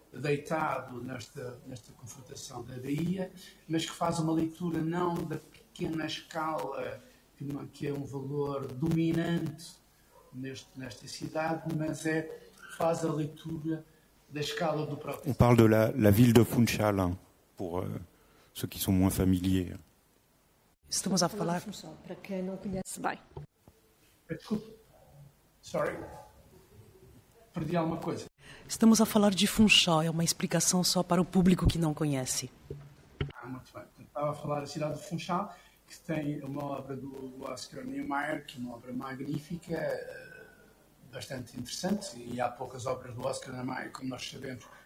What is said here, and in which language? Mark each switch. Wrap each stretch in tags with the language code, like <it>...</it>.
<pt>deitado nesta confrontação da Bahia, mas que faz uma leitura não da pequena escala, que é um valor dominante nesta cidade, mas faz a leitura da escala do próprio.</pt> <fr>On parle de la ville de Funchal, hein, pour ceux qui sont moins familiers.</fr> <pt>Estamos a falar... Para quem não conhece bem. Desculpe. Sorry. Perdi alguma coisa. Estamos a falar de Funchal, é uma explicação só para o público que não conhece. Muito bem. Estava a falar da cidade de Funchal, que tem uma obra do Oscar Niemeyer, que é uma obra magnífica, bastante interessante, e há poucas obras do Oscar Niemeyer, como nós sabemos.</pt>